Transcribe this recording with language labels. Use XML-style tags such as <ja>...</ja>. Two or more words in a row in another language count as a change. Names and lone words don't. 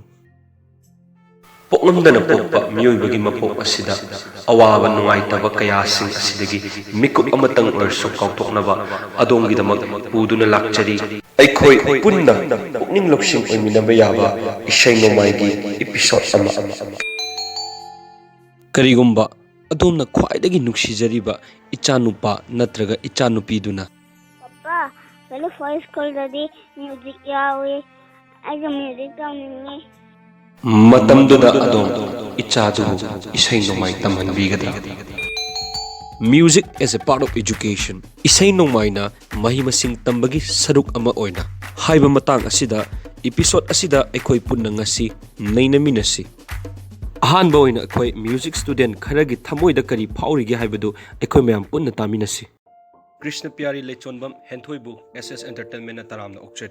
<mni>Poknamdana pokpa miyoibagi mapok asida awaba nungaitaba kaya sing asidagi mikup amatang orso kauthoknaba Adomgidamak puduna lakchari. Aikhoi punna pukning loksing oiminaba yaba Eshei Nongmai gi episode ama. Karigumba Adomna khwaidagi nuksijariba ichanupa natraga ichanupiduna Papa,</mni> <en>when first school</en> <mni>dadi music yawe, aga music tamningi. Matamduda Adom ichadu Eshei Nongmai tamhanbigadra.</mni> <en>Music as a part of education.</en> <mni>Eshei Nongmai na mahimasing tambagi saruk ama oina. Haiba matang asida episode asida aikhoi punna ngasi nainaminasi. Ahanba oina aikhoi</mni> <en>music student</en> <mni>kharagi thamoida kari phaurigi haibadu aikhoi mayam punna taminasi. Krishna Pyari Lechonbam Henthoi bu SS Entertainment na taramna okchari.</mni>